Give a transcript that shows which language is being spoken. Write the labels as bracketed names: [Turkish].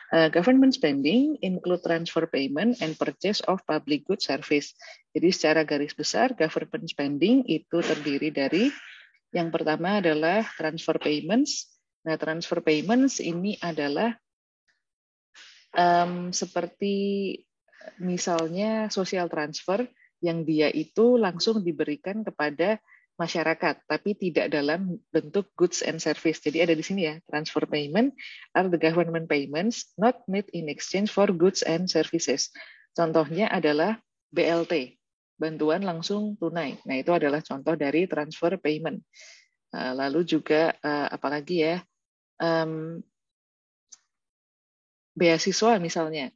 [English] Government spending include transfer payment and purchase of public goods service. [Indonesian] Jadi secara garis besar, government spending itu terdiri dari yang pertama adalah transfer payments. Nah, transfer payments ini adalah seperti misalnya social transfer yang dia itu langsung diberikan kepada masyarakat, tapi tidak dalam bentuk goods and service. Jadi ada di sini ya, [English] transfer payment are the government payments not made in exchange for goods and services. [Indonesian] Contohnya adalah BLT, bantuan langsung tunai. Nah itu adalah contoh dari transfer payment. Lalu juga apalagi ya, beasiswa misalnya.